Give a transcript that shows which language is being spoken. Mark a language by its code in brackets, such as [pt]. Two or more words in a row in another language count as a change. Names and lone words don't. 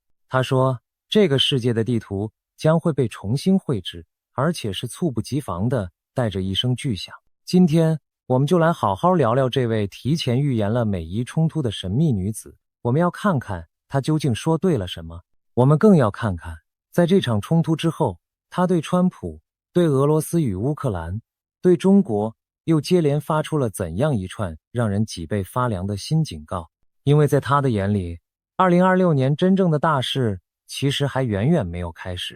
[zh] 他說，這個世界的地圖將會被重新繪制，而且是猝不及防的，帶着一聲巨響。今天我们就來好好聊聊這位提前預言了美伊衝突的神秘女子。我們要看看她究竟說對了什麼，我們更要看看在這場衝突之後，她對川普、對俄羅斯與烏克蘭、對中國又接連發出了怎樣一串讓人脊背發涼的新警告。因為在他的眼裡，2026年真正的大事其實還遠遠沒有開始。